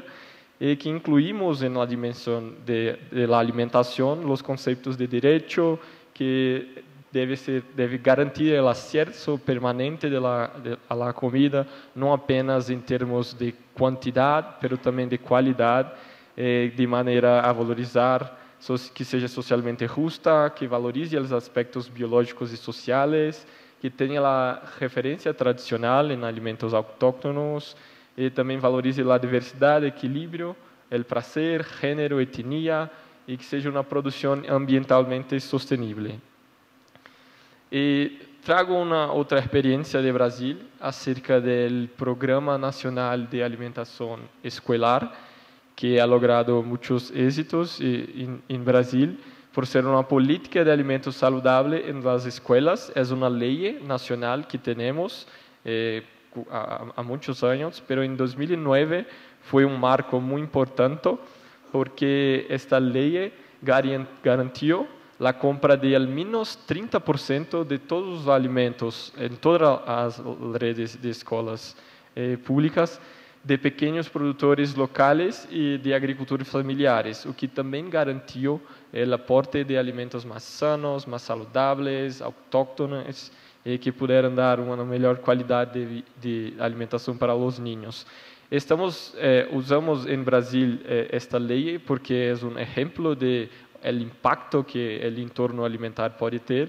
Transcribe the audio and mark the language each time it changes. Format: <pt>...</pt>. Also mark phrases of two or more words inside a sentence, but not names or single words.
<es>y que incluimos en la dimensión de la alimentación los conceptos de derecho que debe garantir el acceso permanente a la comida, no apenas en términos de cantidad, pero también de calidad, de manera a valorizar, que sea socialmente justa, que valorize los aspectos biológicos y sociales, que</es> <pt>tenha la referência tradicional em alimentos autóctonos e também valorize a diversidade, equilíbrio, o prazer, gênero, etnia e que seja uma produção ambientalmente sustentável. E trago uma outra experiência de Brasil acerca do Programa Nacional de Alimentação Escolar, que ha logrado muitos êxitos em Brasil, por ser uma política de alimentos</pt> <es>saludables en las escuelas. Es una ley nacional que tenemos</es> <pt>há muitos anos,</pt> <es>pero en 2009</es> <pt>foi um marco</pt> <es>muy importante porque esta ley garantió la compra de al menos 30% de todos los alimentos en todas las redes de escuelas públicas,</es> <pt>de pequenos produtores locais e de agricultores familiares, o que também garantiu o aporte de alimentos mais sanos, mais saudáveis, autóctonos, e que puderam dar uma melhor qualidade de alimentação para os niños. Usamos em Brasil esta lei porque é um exemplo de</pt> <es>el impacto</es> <pt>que o entorno alimentar pode ter.</pt>